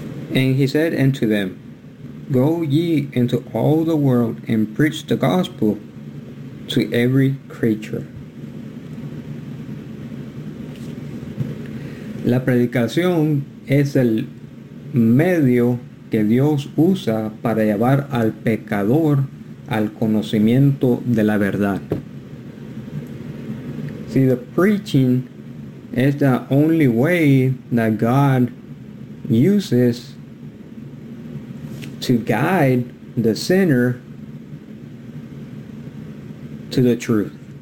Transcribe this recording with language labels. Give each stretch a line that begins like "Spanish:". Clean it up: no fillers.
English: And he said unto them, go ye into all the world and preach the gospel to every creature.
Spanish: La predicación es el medio que Dios usa para llevar al pecador al conocimiento de la verdad.
English: See, the preaching is the only way that God uses to guide the sinner to the truth.